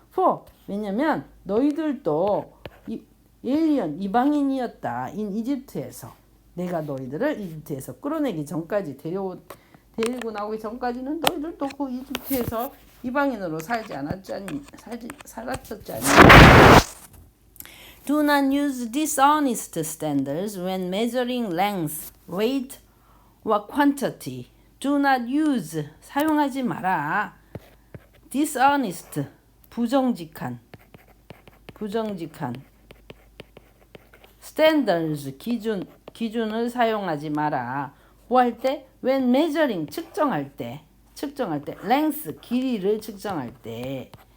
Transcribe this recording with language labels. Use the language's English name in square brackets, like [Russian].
[Korean] For, 왜냐면 너희들도 에일리언, 이방인이었다. [English] in [Korean] 이집트에서. 내가 너희들을 이집트에서 끌어내기 전까지, 데리고 나오기 전까지는 너희들도 그 이집트에서 이방인으로 살았었지 않니? [English] Do not use dishonest standards when measuring length, weight, or quantity. Do not use, [Korean] 사용하지 마라. dishonest, 부정직한. standards, 기준을 사용하지 마라. 뭐 할 때? [English] when measuring, [Korean] 측정할 때. length, 길이를 측정할 때.